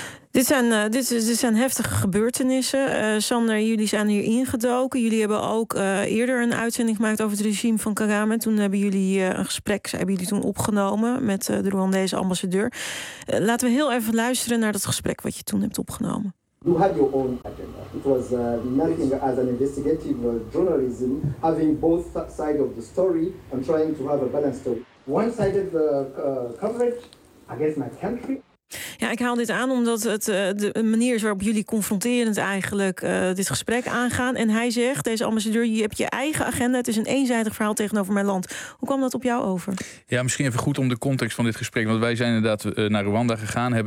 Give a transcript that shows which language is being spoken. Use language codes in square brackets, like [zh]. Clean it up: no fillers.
[nl] Dit zijn heftige gebeurtenissen. Sander, jullie zijn hier ingedoken. Jullie hebben ook eerder een uitzending gemaakt over het regime van Kagame. Toen hebben jullie een gesprek opgenomen met de Rwandese ambassadeur. Laten we heel even luisteren naar dat gesprek wat je toen hebt opgenomen. [en] You had your own agenda. It was nothing as an investigative journalism, having both sides of the story and trying to have a balanced story. One-sided coverage against my country. [nl] Ja, ik haal dit aan omdat het de manier is waarop jullie confronterend eigenlijk dit gesprek aangaan. En hij zegt, deze ambassadeur, je hebt je eigen agenda. Het is een eenzijdig verhaal tegenover mijn land. Hoe kwam dat op jou over? Ja, misschien even goed om de context van dit gesprek. Want wij zijn inderdaad naar Rwanda gegaan.